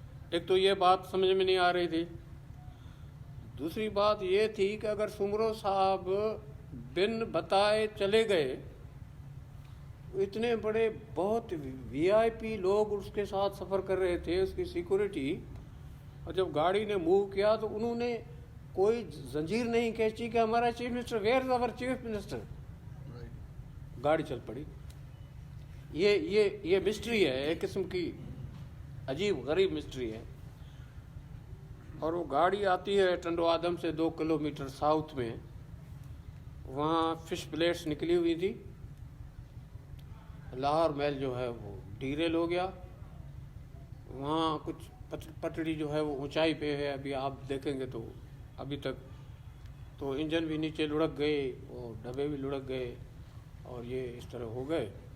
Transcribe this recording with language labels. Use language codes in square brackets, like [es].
[ur] ایک تو یہ بات سمجھ میں نہیں آ رہی تھی. دوسری بات یہ تھی کہ اگر سومرو صاحب بن بتائے چلے گئے, اتنے بڑے بہت وی آئی پی لوگ اس کے ساتھ سفر کر رہے تھے, اس کی سیکورٹی, اور جب گاڑی نے موو کیا تو انہوں نے کوئی زنجیر نہیں کھینچی کہ ہمارا chief minister, [en] Where is our chief minister. [ur] گاڑی چل پڑی. یہ مسٹری ہے, ایک قسم کی عجیب غریب مسٹری ہے. اور وہ گاڑی آتی ہے ٹنڈو آدم سے 2 کلومیٹر ساؤتھ میں. وہاں فش پلیٹس نکلی ہوئی تھی. لاہور میل جو ہے وہ ڈیریل ہو گیا. وہاں کچھ پٹڑی جو ہے وہ اونچائی پہ ہے, ابھی آپ دیکھیں گے تو ابھی تک تو انجن بھی نیچے لڑک گئے اور ڈبے بھی لڑک گئے اور یہ اس طرح ہو گئے.